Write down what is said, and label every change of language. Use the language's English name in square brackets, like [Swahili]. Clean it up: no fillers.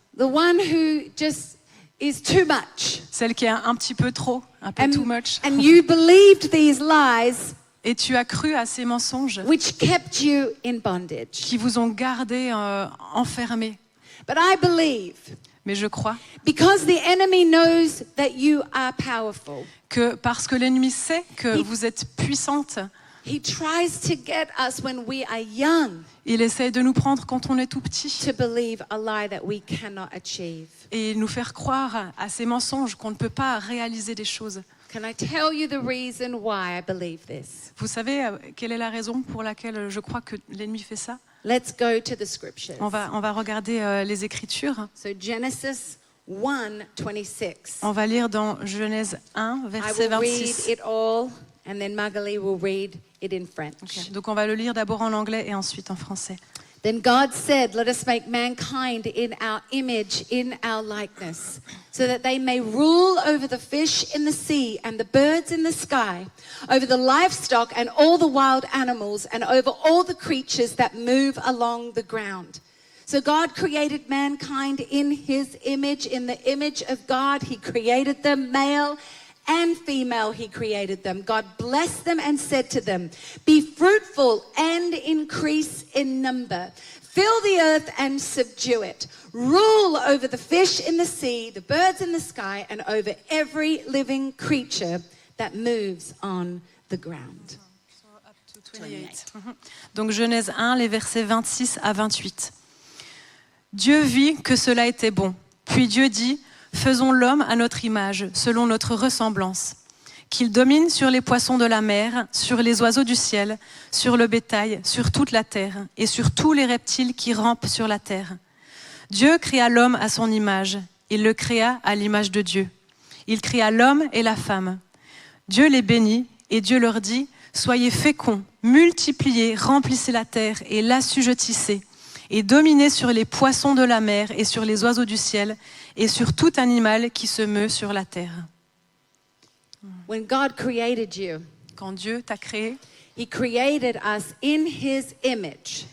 [English] the one who just is too much. [French] celle qui est un petit peu trop, un peu too much. [English] And you believed these lies [French] Et tu as cru à ces mensonges [English] which kept you in bondage. [French] qui vous ont gardé enfermés. [English] But I believe, [French] Mais je crois [English] because the enemy knows that you are powerful, [French] que parce que l'ennemi sait que vous êtes puissante, [English] he tries to get us when we are young [French] il essaie de nous prendre quand on est tout petit [English] to believe a lie that we cannot achieve. [French] et nous faire croire à ces mensonges qu'on ne peut pas réaliser des choses. [English] Can I tell you the reason why I believe this? [French] Vous savez quelle est la raison pour laquelle je crois que l'ennemi fait ça? [English] Let's go to the scriptures. [French] On va regarder les Écritures. [English] So Genesis 1:26. [French] On va lire dans Genèse 1, [English] I [French] verset [English] will read [French] 26. [English] it all, and then Magali will read it in French. [French] Ok. Donc on va le lire d'abord en anglais et ensuite en français. [English] Then God said, "Let us make mankind in our image, in our likeness, so that they may rule over the fish in the sea and the birds in the sky, over the livestock and all the wild animals, and over all the creatures that move along the ground." So God created mankind in his image. In the image of God, he created them, male and female he created them. God blessed them and said to them, "Be fruitful and increase in number. Fill the earth and subdue it. Rule over the fish in the sea, the birds in the sky, and over every living creature that moves on the ground." 28. [French] Donc Genèse 1, les versets 26 à 28. Dieu vit que cela était bon. Puis Dieu dit, faisons l'homme à notre image, selon notre ressemblance, qu'il domine sur les poissons de la mer, sur les oiseaux du ciel, sur le bétail, sur toute la terre, et sur tous les reptiles qui rampent sur la terre. Dieu créa l'homme à son image, il le créa à l'image de Dieu. Il créa l'homme et la femme. Dieu les bénit, et Dieu leur dit, soyez féconds, multipliez, remplissez la terre et l'assujettissez, et dominez sur les poissons de la mer et sur les oiseaux du ciel et sur tout animal qui se meut sur la terre. [English] When God created you, [French] Quand Dieu t'a créé, [English] he created us in his image,